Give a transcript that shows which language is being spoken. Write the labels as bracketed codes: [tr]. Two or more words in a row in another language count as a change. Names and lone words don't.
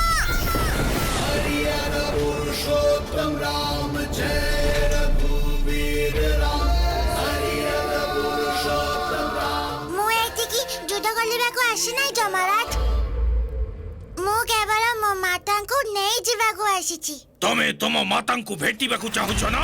[hi] हरियर पुरुषोत्तम राम जय रघुवीर राम। हरियर पुरुषोत्तम राम। [or] ମୁଁ ଏଠିକି ଯୁଦ୍ଧ କରିବାକୁ ଆସିନାହିଁ ଯମରାଜ। ମୁଁ କେବଳ ମୋ ମାତାଙ୍କୁ ନେଇଯିବାକୁ ଆସିଛି। ତମେ ତମ ମାତାଙ୍କୁ ଭେଟିବାକୁ ଚାହୁଁଛ ନା?